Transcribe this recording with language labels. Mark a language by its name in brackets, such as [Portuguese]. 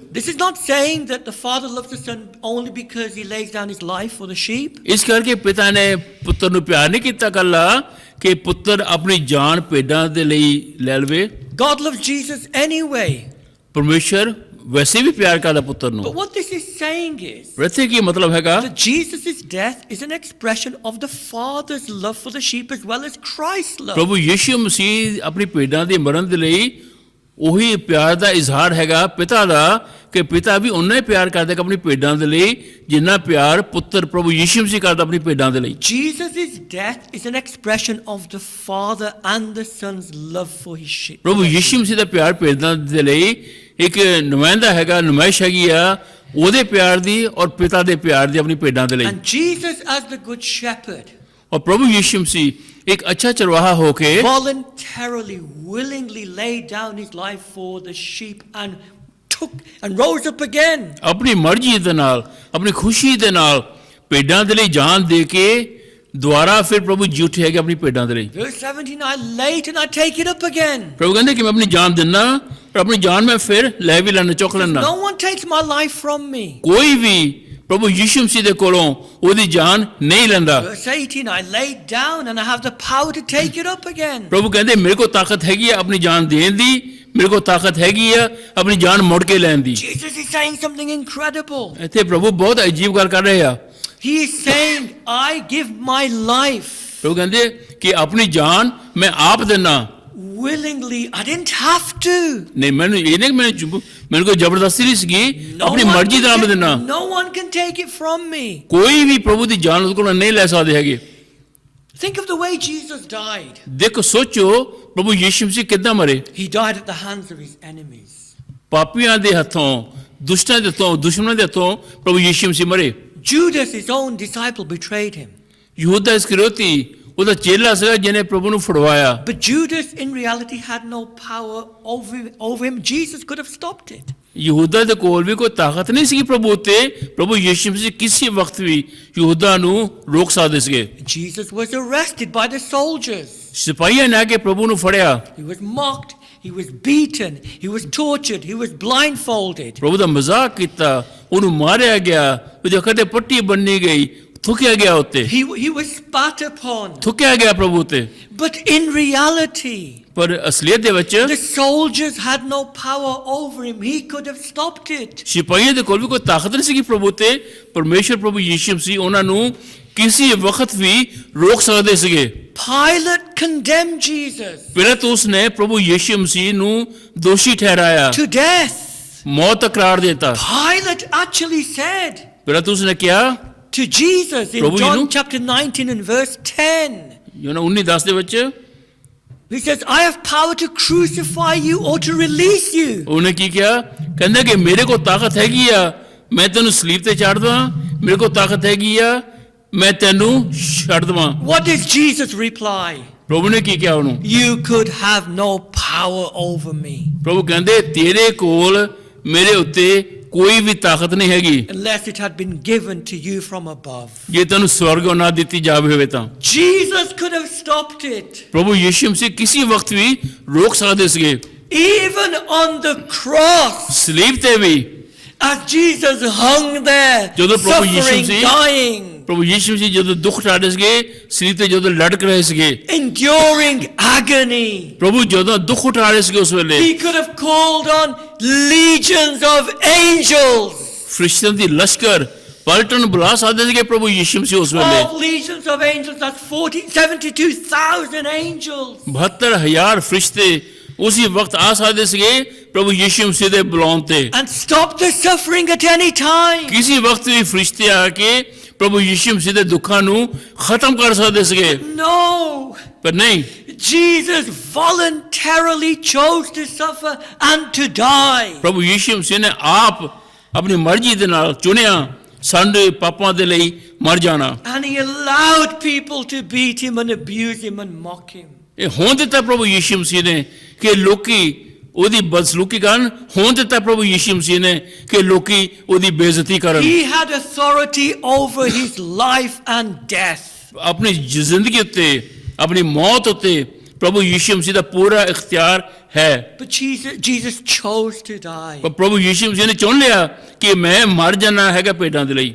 [English] This is not saying that the father loves the son only because he lays down his life for the sheep. [Hindi] इस करके पिता ने पुत्र [Punjabi] ਨੂੰ ਪਿਆਰ ਨਹੀਂ ਕੀਤਾ ਕੱਲਾ ਕਿ ਪੁੱਤਰ ਆਪਣੀ ਜਾਨ ਭੇਡਾਂ ਦੇ ਲਈ ਲੈ ਲਵੇ। [English] God loves Jesus anyway. [Punjabi] ਪਰਮੇਸ਼ਰ ਵੈਸੇ ਵੀ ਪਿਆਰ ਕਰਦਾ ਪੁੱਤਰ ਨੂੰ। [English] But what this is saying is [Punjabi] ਇੱਥੇ ਕੀ ਮਤਲਬ ਹੈਗਾ? [English] that Jesus' death is an expression of the father's love for the sheep as well as Christ's love. [Punjabi] ਪ੍ਰਭੂ ਯੀਸ਼ੂ ਮਸੀਹ ਆਪਣੀ ਭੇਡਾਂ ਦੇ ਮਰਨ ਦੇ ਲਈ ਉਹੀ ਪਿਆਰ ਦਾ ਇਜ਼ਹਾਰ ਹੈਗਾ ਪਿਤਾ ਦਾ, ਕਿ ਪਿਤਾ ਵੀ ਉਨਾ ਹੀ ਪਿਆਰ ਕਰਦਾ ਆਪਣੀ ਭੇਡਾਂ ਦੇ ਲਈ ਜਿੰਨਾ ਪਿਆਰ ਪੁੱਤਰ ਪ੍ਰਭੂ ਯੀਸ਼ੂ ਮਸੀਹ ਕਰਦਾ ਆਪਣੀ ਭੇਡਾਂ ਦੇ ਲਈ। [English] Jesus' death is an expression of the father and the son's love for his sheep. [Punjabi] ਪ੍ਰਭੂ ਯੀਸ਼ੂ ਮਸੀਹ ਦਾ ਪਿਆਰ ਭੇਡਾਂ ਦੇ ਲਈ ਇੱਕ ਨੁਮਾਇੰਦਾ ਹੈਗਾ, ਨੁਮਾਇਸ਼ ਹੈਗੀ ਆ ਉਹਦੇ ਪਿਆਰ ਦੀ ਔਰ ਪਿਤਾ ਦੇ ਪਿਆਰ ਦੀ ਆਪਣੀ ਭੇਡਾਂ ਦੇ ਲਈ। [English] And Jesus as the good shepherd [Punjabi] ਔਰ ਪ੍ਰਭੂ ਯੀਸ਼ੂ ਮਸੀਹ ਇੱਕ ਅੱਛਾ ਚਰਵਾਹਾ ਹੋ ਕੇ [English] voluntarily, willingly laid down his life for the sheep and rose up again. [Punjabi] ਆਪਣੀ ਮਰਜ਼ੀ ਦੇ ਨਾਲ, ਆਪਣੀ ਖੁਸ਼ੀ ਦੇ ਨਾਲ ਭੇਡਾਂ ਦੇ ਲਈ ਜਾਨ ਦੇ ਕੇ ਦੁਆਰਾ ਫਿਰ ਪ੍ਰਭੂ ਜੀ ਉੱਠੇ ਹੈਗੇ ਆਪਣੀ ਭੇਡਾਂ ਦੇ ਲਈ। [English] Verse 17, I lay it and I take it up again. [Punjabi] ਪ੍ਰਭੂ ਕਹਿੰਦੇ ਕਿ ਮੈਂ ਆਪਣੀ ਜਾਨ ਦਿੰਦਾ ਪਰ ਆਪਣੀ ਜਾਨ ਮੈਂ ਫਿਰ ਲੈ ਵੀ ਲੈਣਾ, ਚੁੱਕ ਲੈਣਾ। [English] No one takes my life from me. [Punjabi] ਕੋਈ ਵੀ ਪ੍ਰਭੂ ਯਿਸੂ ਮਸੀਹ ਦੇ ਕੋਲੋਂ ਉਹਦੀ ਜਾਨ ਨਹੀਂ ਲੈਂਦਾ। [English] Verse 18, I laid down and I have the power to take it up again. [Punjabi] ਪ੍ਰਭੂ ਕਹਿੰਦੇ ਮੇਰੇ ਕੋਲ ਤਾਕਤ ਹੈਗੀ ਆ ਆਪਣੀ ਜਾਨ ਦੇਣ ਦੀ, ਮੇਰੇ ਕੋਲ ਤਾਕਤ ਹੈਗੀ ਆ ਆਪਣੀ ਜਾਨ ਮੁੜ ਕੇ ਲੈਣ ਦੀ। [English] Jesus is saying something incredible. [Punjabi] ਇੱਥੇ ਪ੍ਰਭੂ ਬਹੁਤ ਅਜੀਬ ਗੱਲ ਕਰ ਰਹੇ ਆ। [English] He is saying, I give my life [Punjabi] ਪ੍ਰਭੂ ਕਹਿੰਦੇ ਕਿ ਆਪਣੀ ਜਾਨ ਮੈਂ ਆਪ ਦੇਣਾ। [English] willingly. I didn't have to. [Punjabi] ਨਹੀਂ ਮੈਨੂੰ ਇਹ ਨਹੀਂ ਮੈਨੂੰ ਕੋਈ ਜ਼ਬਰਦਸਤੀ ਨਹੀਂ ਸੀਗੀ, ਆਪਣੀ ਮਰਜ਼ੀ ਨਾਲ ਮੈਂ ਦੇਣਾ। [English] No one can take it from me. [Punjabi] ਕੋਈ ਵੀ ਪ੍ਰਭੂ ਦੀ ਜਾਨ ਉਹਦੇ ਕੋਲੋਂ ਨਹੀਂ ਲੈ ਸਕਦੇ ਹੈਗੇ। [English] Think of the way Jesus died. [Punjabi] ਦੇਖੋ ਸੋਚੋ ਪ੍ਰਭੂ ਯਿਸੂ ਮਸੀਹ ਕਿੱਦਾਂ ਮਰੇ। [English] He died at the hands of his enemies. [Punjabi] ਪਾਪੀਆਂ ਦੇ ਹੱਥੋਂ, ਦੁਸ਼ਟਾਂ ਦੇ ਹੱਥੋਂ, ਦੁਸ਼ਮਣਾਂ ਦੇ ਹੱਥੋਂ ਪ੍ਰਭੂ ਯਿਸੂ ਮਸੀਹ ਮਰੇ। [English] Judas, his own disciple, betrayed him. [Punjabi] ਯਹੂਦਾ ਇਸਕਰੀਓਤੀ ਉਹਦਾ ਚੇਲਾ ਸੀਗਾ ਜਿਹਨੇ ਪ੍ਰਭੂ ਨੂੰ ਫੜਵਾਇਆ। [English] But Judas, in reality, had no power over him. Jesus could have stopped it. [Punjabi] ਯਹੂਦਾ ਦੇ ਕੋਲ ਵੀ ਕੋਈ ਤਾਕਤ ਨਹੀਂ ਸੀ ਪ੍ਰਭੂ ਉੱਤੇ। ਪ੍ਰਭੂ ਯਿਸੂ ਮਸੀਹ ਕਿਸੇ ਵਕਤ ਵੀ ਯਹੂਦਾ ਨੂੰ ਰੋਕ ਸਕਦੇ ਸੀਗੇ। [English] Jesus was arrested by the soldiers. [Punjabi] ਸਿਪਾਹੀਆਂ ਨੇ ਆ ਕੇ ਪ੍ਰਭੂ ਨੂੰ ਫੜਿਆ। [English] He was mocked. He was beaten. He was tortured. He was blindfolded. [Punjabi] ਪ੍ਰਭੂ ਦਾ ਮਜ਼ਾਕ ਕੀਤਾ, ਉਹਨੂੰ ਮਾਰਿਆ ਗਿਆ, ਉਹਦੇ ਅੱਖਾਂ ਤੇ ਪੱਟੀ ਬੰਨੀ ਗਈ, ਥੁੱਕਿਆ ਗਿਆ ਉੱਤੇ, [English] He was spat upon. [Punjabi] ਥੁੱਕਿਆ ਗਿਆ ਪ੍ਰਭੂ ਉੱਤੇ। [English] But in reality, [Punjabi] ਪਰ ਅਸਲੀਅਤ ਦੇ ਵਿੱਚ [English] the soldiers had no power over him. He could have stopped it. [Punjabi] ਸਿਪਾਹੀਆਂ ਦੇ ਕੋਲ ਵੀ ਕੋਈ ਤਾਕਤ ਨਹੀਂ ਸੀਗੀ ਪ੍ਰਭੂ ਉੱਤੇ। ਪਰਮੇਸ਼ਰ ਪ੍ਰਭੂ ਯਿਸੂ ਮਸੀਹ ਉਹਨਾਂ ਨੂੰ ਕਿਸੇ ਵਕਤ ਵੀ ਰੋਕ ਸਕਦੇ ਸੀਗੇ। [English] Pilate condemned Jesus [Punjabi] ਪਿਲਾਤੁਸ ਨੇ ਪ੍ਰਭੂ ਯਿਸੂ ਮਸੀਹ ਨੂੰ ਦੋਸ਼ੀ ਠਹਿਰਾਇਆ, [English] to death. [Punjabi] ਮੌਤ ਦਾ ਕਰਾਰ ਦਿੱਤਾ। [English] Pilate actually said [Punjabi] ਪਿਲਾਤੁਸ ਨੇ ਕਿਹਾ [English] to Jesus in [Punjabi] ਪ੍ਰਭੂ ਜੀ [English] John [Punjabi] ਨੂੰ? [English] chapter 19 and verse 10. [Punjabi] ਯੋਹਨਾ 19:10 ਦੇ ਵਿੱਚ [English] He says, I have power to crucify you or to release you. [Punjabi] ਉਹਨੇ ਕੀ ਕਿਹਾ? ਕਹਿੰਦਾ ਕਿ ਮੇਰੇ ਕੋਲ ਤਾਕਤ ਹੈਗੀ ਆ, ਮੈਂ ਤੈਨੂੰ ਸਲੀਬ ਤੇ ਚੜ੍ਹ ਦਵਾਂ, ਮੇਰੇ ਕੋਲ ਤਾਕਤ ਹੈਗੀ ਆ, ਮੈਂ ਤੈਨੂੰ ਛੱਡ ਦਵਾਂ। [English] What does Jesus reply? [Punjabi] ਪ੍ਰਭੂ ਨੇ ਕੀ ਕਿਹਾ ਉਹਨੂੰ? [English] You could have no power over me [Punjabi] ਪ੍ਰਭੂ ਕਹਿੰਦੇ ਤੇਰੇ ਕੋਲ ਮੇਰੇ ਉੱਤੇ ਕੋਈ ਵੀ ਤਾਕਤ ਨਹੀਂ ਹੈਗੀ [English] unless it had been given to you from above. [Punjabi] ਜੇ ਤੈਨੂੰ ਸਵਰਗੋਂ ਨਾ ਦਿੱਤੀ ਜਾਵੇ ਹੋਵੇ ਤਾਂ। [English] Jesus could have stopped it. [Punjabi] ਪ੍ਰਭੂ ਯਿਸੂ ਮਸੀਹ ਕਿਸੇ ਵਕਤ ਵੀ ਰੋਕ ਸਕਦੇ ਸੀਗੇ। [English] Even on the cross, [Punjabi] ਸਲੀਬ ਤੇ ਵੀ [English] as Jesus hung there, [Punjabi] ਜਦੋਂ ਪ੍ਰਭੂ ਯਿਸੂ [English] suffering, [Punjabi] ਮਸੀਹ [English] dying, [Punjabi] ਪ੍ਰਭੂ ਯਿਸੂ ਮਸੀਹ ਜਦੋਂ ਦੁੱਖ ਠਾੜੇ ਸੀਗੇ, ਸਲੀਬ ਤੇ ਜਦੋਂ ਲਟਕ ਰਹੇ ਸੀਗੇ, [English] enduring agony, [Punjabi] ਪ੍ਰਭੂ ਜਦੋਂ ਦੁੱਖ ਉਠਾ ਰਹੇ ਸੀਗੇ ਉਸ ਵੇਲੇ [English] he could have called on legions of angels. [Punjabi] ਫਰਿਸ਼ਤਿਆਂ ਦੀ ਲਸ਼ਕਰ ਪਲਟਨ ਬੁਲਾ ਸਕਦੇ ਸੀਗੇ ਪ੍ਰਭੂ ਯਿਸੂ ਮਸੀਹ ਉਸ ਵੇਲੇ। [English] Of legions of angels, that's 72,000 angels. [Punjabi] 72,000 ਫਰਿਸ਼ਤੇ ਉਸੇ ਵਕਤ ਆ ਸਕਦੇ ਸੀਗੇ ਪ੍ਰਭੂ ਯਿਸੂ ਮਸੀਹ ਦੇ ਬੁਲਾਉਣ ਤੇ। [English] And stop the suffering at any time. [Punjabi] ਕਿਸੇ ਵਕਤ ਵੀ ਫਰਿਸ਼ਤੇ ਆ ਕੇ ਪ੍ਰਭੂ ਯਿਸੂ ਮਸੀਹ ਦੇ ਦੁੱਖਾਂ ਨੂੰ ਖਤਮ ਕਰ ਸਕਦੇ ਸੀਗੇ, [English] No. [Punjabi] ਪਰ ਨਹੀਂ। [English] Jesus voluntarily chose to suffer and to die. [Punjabi] ਪ੍ਰਭੂ ਯਿਸੂ ਮਸੀਹ ਨੇ ਆਪ ਆਪਣੀ ਮਰਜ਼ੀ ਦੇ ਨਾਲ ਚੁਣਿਆ ਸਾਡੇ ਪਾਪਾਂ ਦੇ ਲਈ ਮਰ ਜਾਣਾ। [English] And he allowed people to beat him and abuse him and mock him. [Punjabi] ਇਹ ਹੋਣ ਦਿੱਤਾ ਪ੍ਰਭੂ ਯਿਸੂ ਮਸੀਹ ਨੇ ਕਿ ਲੋਕੀ ਉਹਦੀ ਬਦਸਲੂਕੀ ਕਰਨ, ਹੋਣ ਦਿੱਤਾ ਪ੍ਰਭੂ ਯਿਸੂ ਮਸੀਹ ਨੇ ਕਿ ਲੋਕੀ ਉਹਦੀ ਬੇਇੱਜ਼ਤੀ ਕਰਨ। [English] He had authority over his life and death. [Punjabi] ਆਪਣੀ ਜ਼ਿੰਦਗੀ ਉੱਤੇ, ਆਪਣੀ ਮੌਤ ਉੱਤੇ ਪ੍ਰਭੂ ਯਿਸੂ ਮਸੀਹ ਦਾ ਪੂਰਾ ਇਖਤਿਆਰ ਹੈ। [English] But Jesus chose to die. [Punjabi] ਪਰ ਪ੍ਰਭੂ ਯਿਸੂ ਮਸੀਹ ਨੇ ਚੁਣ ਲਿਆ ਕਿ ਮੈਂ ਮਰ ਜਾਣਾ ਹੈਗਾ ਭੇਡਾਂ ਦੇ ਲਈ।